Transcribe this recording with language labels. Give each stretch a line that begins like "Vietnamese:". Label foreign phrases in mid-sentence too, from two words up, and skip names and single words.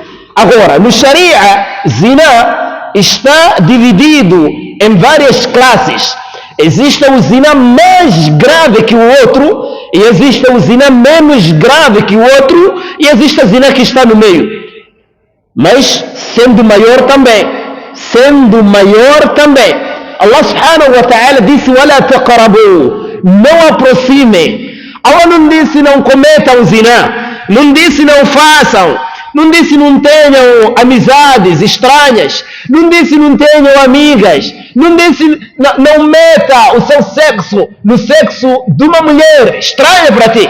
Portuguese: Agora, no Sharia, zina está dividido em várias classes. Existe o zina mais grave que o outro, e existe o zina menos grave que o outro, e existe a zina que está no meio. Mas sendo maior também. Allah
Arabic: سبحانه وتعالى
Portuguese: disse:
Arabic: "ولا تقربوا",
Portuguese: não aproximem. Allah não disse não cometam zina, não disse não façam, não disse não tenham amizades estranhas, não disse não tenham amigas, não disse não meta o seu sexo no sexo de uma mulher estranha para ti.